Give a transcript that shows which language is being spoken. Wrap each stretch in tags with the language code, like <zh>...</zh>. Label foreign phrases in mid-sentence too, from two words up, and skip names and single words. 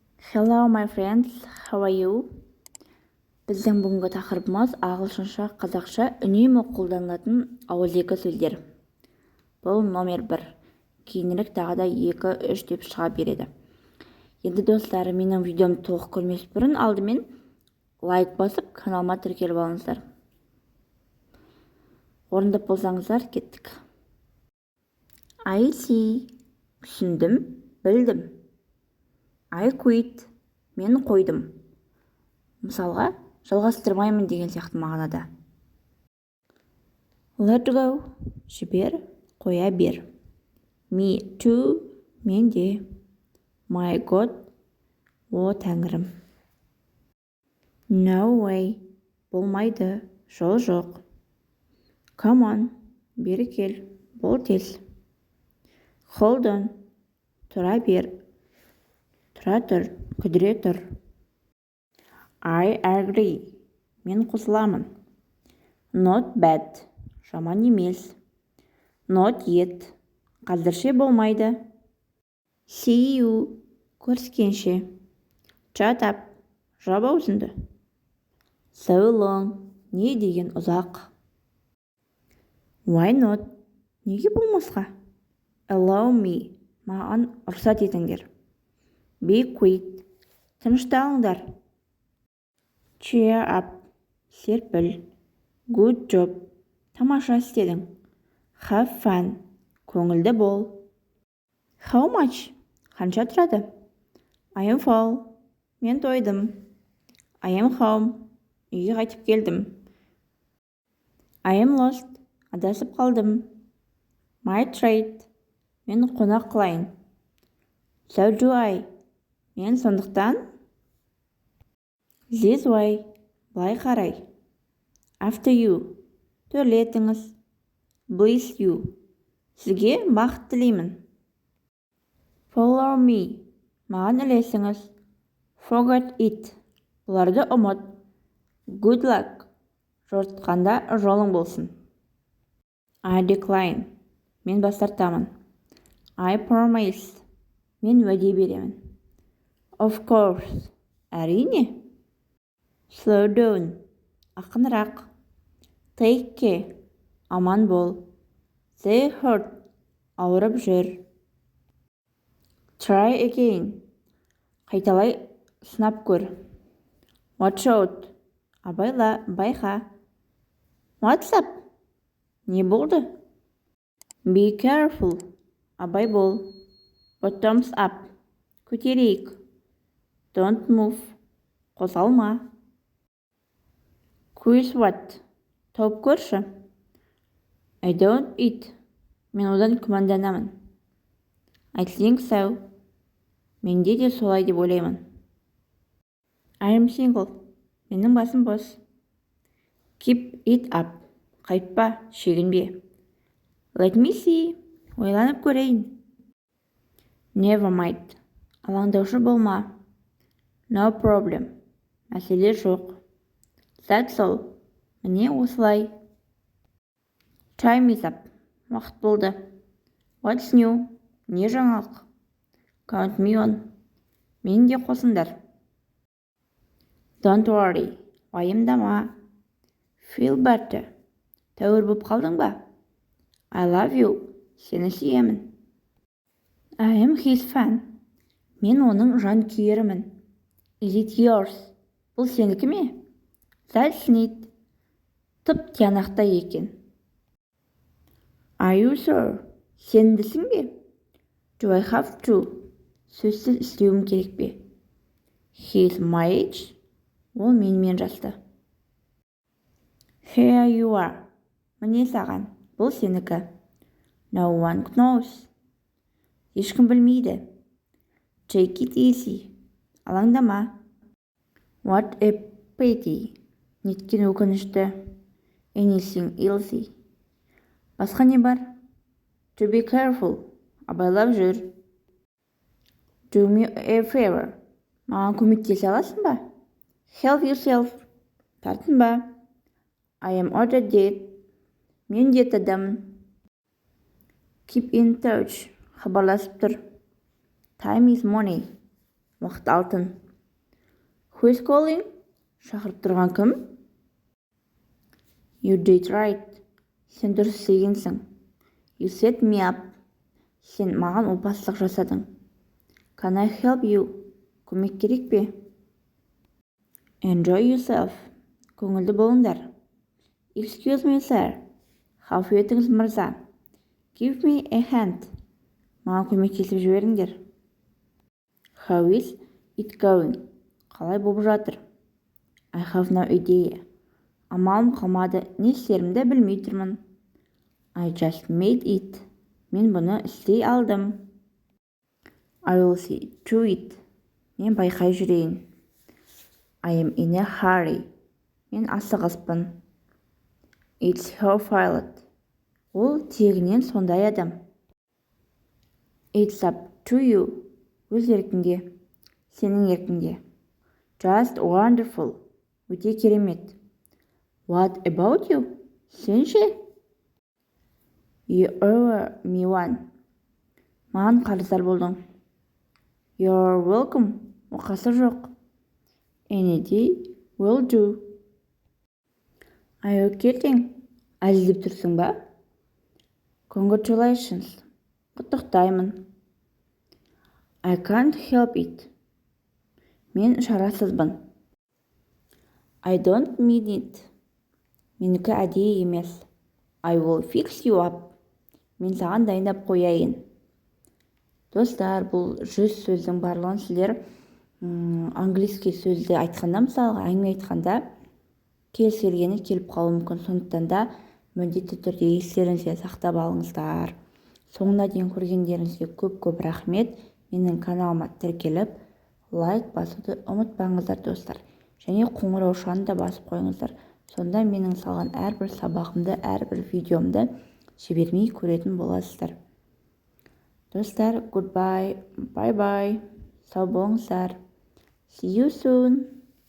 <en>Hello my friends, how are you?</en> <kk>Біздің бүгінгі тақырыбымыз ағылшынша, қазақша үнемі қолданылатын ауызекі сөздер. Бұл номер 1. Кейінірек тағы да 2, 3 деп шыға береді. Енді достар, менің видеомды толық көрмес бұрын алдымен лайк басып, каналыма тіркеліп алыңыздар. Орындап болсаңыздар, кеттік.</kk> <en>I see,</en> <kk>түсіндім, білдім.</kk> <en>I quit,</en> <kk>мен қойдым. Мысалға, жалғастырмаймын деген сияқты мағынада.</kk> <en>Let go,</en> <kk>жібер, қоя бер.</kk> <en>Me too,</en> <kk>мен де.</kk> <en>My God,</en> <kk>о тәңірім.</kk> <en>No way,</en> <kk>болмайды, жол жоқ.</kk> <en>Come on,</en> <kk>бері кел, бол тез.</kk> <en>Hold on,</en> <kk>тұра бер, тұра тұр, күдіре тұр.</kk> <en>I agree,</en> <kk>мен қосыламын.</kk> <en>Not bad,</en> <kk>жаман емес.</kk> <en>Not yet,</en> <kk>қазірше болмайды.</kk> <en>See you, көріскенше. Shut up,</en> <kk>жап аузыңды.</kk> <en>So long,</en> <kk>не деген ұзақ.</kk> <en>Why not,</en> <kk>неге болмасқа?</kk> <en>Allow me,</en> <kk>маған рұқсат етіңдер.</kk> <en>Be quick, тынышталыңдар. Cheer up, серпіл. Good job,</en> <kk>тамаша істедің.</kk> <en>Have fun,</en> <kk>көңілді бол.</kk> <en>How much,</en> <kk>қанша тұрады?</kk> <en>I am full,</en> <kk>мен тойдым.</kk> <en>I am home,</en> <kk>үйге қайтып келдім.</kk> <en>I am lost,</en> <kk>адасып қалдым.</kk> <en>My trade,</en> <kk>мен қонақ қылайын.</kk> <en>So do I,</en> <kk>мен сондықтан.</kk> <en>This way,</en> <kk>былай қарай.</kk> <en>After you, төрлетіңіз. Bless you,</en> <kk>сізге бақыт тілеймін.</kk> <en>Follow me,</en> <kk>маған ілесіңіз.</kk> <en>Forget it,</en> <kk>бұларды ұмыт.</kk> <en>Good luck,</en> <kk>жортқанда жолың болсын.</kk> <en>I decline,</en> <kk>мен бас тартамын.</kk> <en>I promise,</en> <kk>мен уәде беремін.</kk> <en>Of course, әрине. Slow down, ақынырақ. Take care,</en> <kk>аман бол.</kk> <en>They hurt,</en> <kk>ауырып жүр.</kk> <en>Try again,</en> <kk>қайталай сынап көр.</kk> <en>Watch out,</en> <kk>абайла, байқа.</kk> <en>What's up,</en> <kk>не болды?</kk> <en>Be careful,</en> <kk>абай бол.</kk> <en>Bottoms up, көтерейік. Don't move, қозғалма. Quiz what,</en> <kk>тауып көрші.</kk> <en>I don't eat,</en> <kk>мен одан күмәнданамын.</kk> <en>I think so,</en> <kk>менде де солай деп ойлаймын.</kk> <en>I am single,</en> <kk>менің басым бос.</kk> <en>Keep it up,</en> <kk>қайтпа, шегінбе.</kk> <en>Let me see,</en> <kk>ойланып көрейін.</kk> <en>Never mind,</en> <kk>алаңдаушы болма.</kk> <en>No problem,</en> <kk>мәселе жоқ.</kk> <en>That's all,</en> <kk>міне осылай.</kk> <en>Time is up,</en> <kk>уақыт болды.</kk> <en>What's new,</en> <kk>не жаңалық?</kk> <en>Count me on,</en> <kk>мен де қосыңдар.</kk> <en>Don't worry, уайымдама. Feel better,</en> <kk>тәуір болып қалдың ба?</kk> <en>I love you,</en> <kk>сені сүйемін.</kk> <en>I am his fan,</en> <kk>мен оның жанкүйерімін.</kk> <en>Is it yours,</en> <kk>бұл сенікі ме?</kk> <en>That's neat,</en> <kk>тып тиянақтай екен.</kk> <en>Are you sure,</en> <kk>сендісің бе?</kk> <en>Do I have to,</en> <kk>сөзсіз істеуім керек бе?</kk> <en>He is my age,</en> <kk>ол менімен жасты.</kk> <en>Here you are,</en> <kk>міне саған, бұл сенікі.</kk> <en>No one knows,</en> <kk>ешкім білмейді.</kk> <en>Take it easy, алаңдама. What a pity,</en> <kk>неткен өкінішті.</kk> <en>Anything else,</en> <kk>басқа не бар?</kk> <en>To be careful,</en> <kk>абайлап жүр.</kk> <en>Do me a favor,</en> <kk>маған көмектесе аласың ба?</kk> <en>Help yourself, тартынба. I am ordered dead,</en> <kk>мен детадамын.</kk> <en>Keep in touch,</en> <kk>хабарласып тұр.</kk> <en>Time is money,</en> <kk>Уақыт алтын.</kk> <en>Who is calling?</en> <kk>Шақырып тұрған кім?</kk> <en>You did right.</en> <kk>Сен дұрыс істегенсің.</kk> <en>You set me up.</en> <kk>Сен маған опасыздық жасадың.</kk> <en>Can I help you?</en> <kk>Көмек керек пе?</kk> <en>Enjoy yourself.</en> <kk>Көңілді болыңдар.</kk> <en>Excuse me, sir.</en> <kk>Ғафу етіңіз, мырза.</kk> <en>Give me a hand.</en> <kk>Маған көмектесіп жіберіңдер.</kk> <en>How is it going?</en> <kk>Қалай болып жатыр?</kk> <en>I have no idea.</en> <kk>Амалым қалмады, не істерімді білмей тұрмын.</kk> <en>I just made it.</en> <kk>Мен бұны істей алдым.</kk> <en>I will see through it.</en> <kk>Мен байқай жүрейін.</kk> <en>I am in a hurry.</en> <kk>Мен асығыспын.</kk> <en>It's her fault.</en> <kk>Ол тегінен сондай адам.</kk> <en>It's up to you.</en> <kk>Өз еркіңде. Сенің еркіңде.</kk> <en>Just wonderful.</en> <kk>Өте керемет.</kk> <en>What about you?</en> <kk>Сен ше?</kk> <en>You owe me one.</en> <kk>Маған қарыздар болдың.</kk> <en>You're welcome.</en> <kk>Оқасы жоқ.</kk> <en>Any day will do. Are you kidding?</en> <kk>Әзілдеп тұрсың ба? Congratulations. Құттықтаймын.</kk> <en>I can't help it.</en> <kk>Мен шарасызбын.</kk> <en>I don't mean it.</en> <kk>Менікі әдейі емес.</kk> <en>I will fix you up.</en> <kk>Мен саған дайындап қояйын. Достар, бұл 100 сөздің барлығын сіздер английски сөзді айтқанда, мысалға әңгіме айтқанда кез келгені келіп қалуы мүмкін. Сондықтан да міндетті түрде естеріңізге сақтап алыңыздар. Соңына дейін көргендеріңізге көп рахмет. Менің каналыма тіркеліп, лайк басуды ұмытпаңыздар, достар. Және қоңырау шанын да басып қойыңыздар. Сонда менің салған әрбір сабағымды, әрбір видеомды жібермей көретін боласыздар. Достар,</kk> <en>goodbye, bye bye.</en> <kk>Сау болыңыздар.</kk> <en>See you soon.</en>